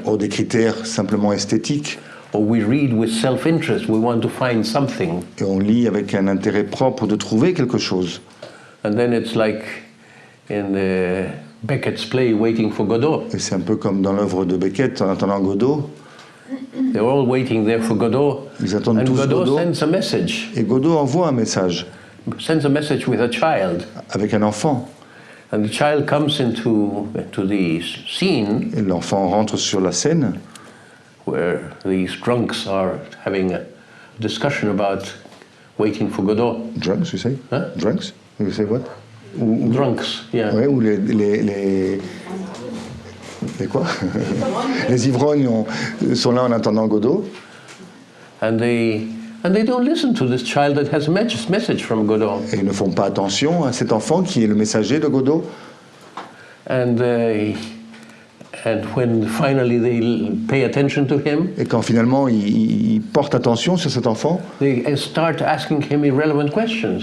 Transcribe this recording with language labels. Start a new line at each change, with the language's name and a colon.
French: ou des critères simplement esthétiques,
English: or we read with self-interest. We want to find something.
French: Et on lit avec un intérêt propre de trouver quelque chose.
English: And then it's like in Beckett's play, Waiting for Godot.
French: Et c'est un peu comme dans l'œuvre de Beckett, en attendant Godot.
English: They're all waiting there for Godot.
French: Ils attendent
English: And
French: tous
English: Godot
French: Godot.
English: sends a message.
French: Et Godot envoie un message
English: Sends a message with a child.
French: avec un enfant.
English: And the child comes into the scene
French: Et l'enfant rentre sur la scène
English: where these drunks are having a discussion about Waiting for Godot. Drunks, you say? Huh? Drunks? You say what? Ou Drunks, yeah.
French: ouais, ou les quoi? Les ivrognes sont là en attendant Godot.
English: And they don't listen to this child that has a message from Godot.
French: Et ils ne font pas attention à cet enfant qui est le messager de Godot.
English: And when finally they pay attention to him,
French: Et quand finalement ils portent attention sur cet enfant,
English: they start asking him irrelevant questions.